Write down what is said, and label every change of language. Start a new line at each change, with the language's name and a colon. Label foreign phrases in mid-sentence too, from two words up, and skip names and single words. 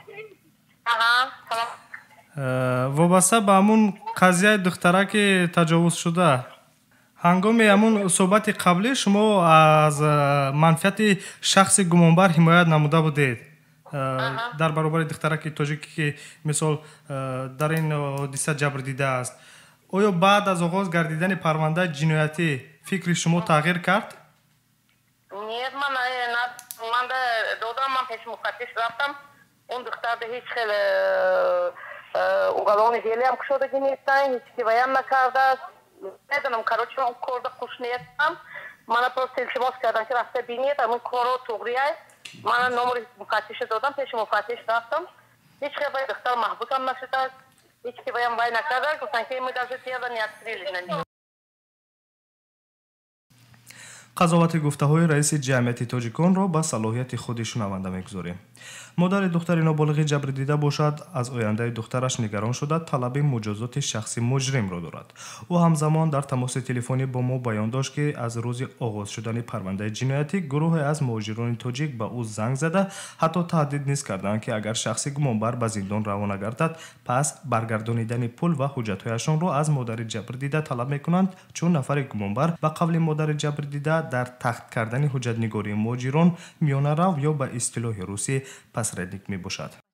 Tajik: вобаста ба ҳамун қазияи духтара ки таҷовуз шуда, ҳангоми ҳамун суҳбати қаблӣ шумо аз манфиати шахси гумонбар ҳимоят намуда будед. дар баробари духтараки тоҷикӣ ки мисол дар ин ҳодиса ҷабр дида аст, оё баъд аз оғоз гардидани парвандаи ҷиноятӣ фикри шумо тағйир кард?
Russian: Нет,
Tajik: ман додам, ман пеш муфаттиш рафтам. Он духтарда ҳеҷ хел
Russian: уголовное дело
Tajik: ам кушодаги нестан, ҳеҷ киваям накарда. Неданам, короче, он корда куш нестам. Мана просто илтимос кардан ки рафта бинед, амин коро туғрияй. Мана номери муфаттиша додам, пеши муфаттиш рафтам. Ҳеҷ хел духтар маҳбусам нашида, ҳеҷ киваям вай накарда, гуфтан ки
Russian: мы даже тияда не открыли на него.
Tajik: қазовати гуфтаҳои раиси ҷамъияти точиконро ба салоҳияти худи шунаванда мегузорем. модари духтари ноболиғи ҷабрдида бошад, аз ояндаи духтараш нигарон шуда талаби муҷозоти шахси муҷримро дорад. ӯ ҳамзамон дар тамоси телефонӣ бо мо баён дошт ки аз рӯзи оғоз шудани парвандаи ҷиноятӣ гурӯҳе аз муҳоҷирони тоҷик ба ӯ занг зада, ҳатто таҳдид низ карданд ки агар шахси гумонбар ба зиндон равона гардад, пас баргардонидани пул ва ҳуҷҷатҳояшонро аз модари ҷабрдида талаб мекунанд, чун нафари гумонбар ба қавли модари ҷабрдида дар тахт кардани ҳуҷҷатнигории муҳоҷирон миёнарав ё ба истилоҳи русӣ пасредник мебошад.